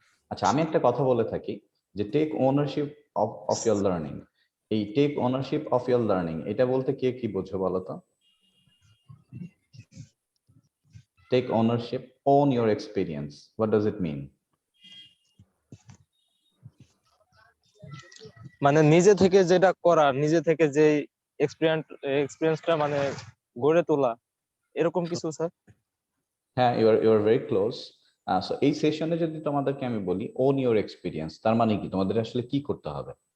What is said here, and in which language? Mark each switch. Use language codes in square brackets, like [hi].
[bn] আচ্ছা, আমি একটা কথা বলে থাকি যে [en] Take ownership of your learning. [bn] এই [en] take ownership of your learning [bn] এটা বলতে কে কি বোঝো বলো তো? [en] Take ownership, own your experience. What does it mean? [bn] মানে নিজে থেকে যেটা করা, নিজে থেকে যে এক্সপেরিয়েন্সটা মানে গড়ে তোলা, এরকম কিছু স্যার? [en] হ্যাঁ, you are very close. [bn] So এই সেশনে যদি তোমাদেরকে আমি বলি [en] own your experience, [bn] তার মানে কি তোমাদের আসলে কি করতে হবে?